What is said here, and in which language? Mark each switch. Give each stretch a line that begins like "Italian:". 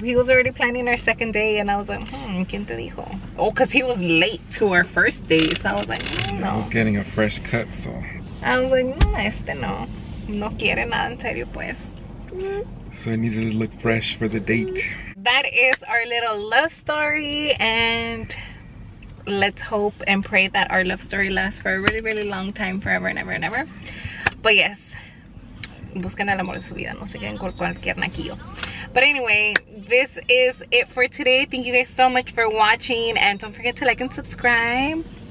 English: He was already planning our second day, and I was like,
Spanish: ¿quién te dijo?
English: Oh, because he was late to our first date, so I was like, no. I was getting a fresh cut, so I was like, no.
Spanish: No quiere nada en serio, pues.
English: So I needed to look fresh for the date. That is our little love story, and let's hope and pray that our love story lasts for a really, really long time, forever and ever and ever. But yes,
Spanish: busquen el amor de su vida, no se queden con cualquier naquillo.
English: But anyway, this is it for today. Thank you guys so much for watching, and don't forget to like and subscribe.